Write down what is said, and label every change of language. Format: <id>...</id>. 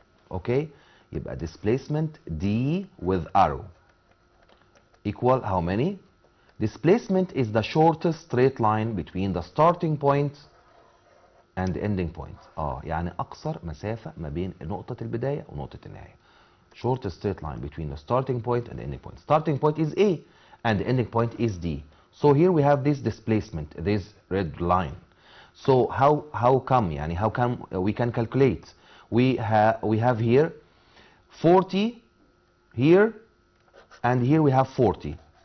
<en>okay يبقى displacement D with arrow equal how many? displacement is the shortest straight line between the starting point and the ending point.</en> <ar>يعني أقصر مسافة ما بين نقطة البداية ونقطة النهاية.</ar> <en>shortest straight line between the starting point and the ending point. starting point is A and the ending point is D. so here we have this displacement, this red line. so how come يعني how come we can calculate? we have here 40 here and here we have 40.</en>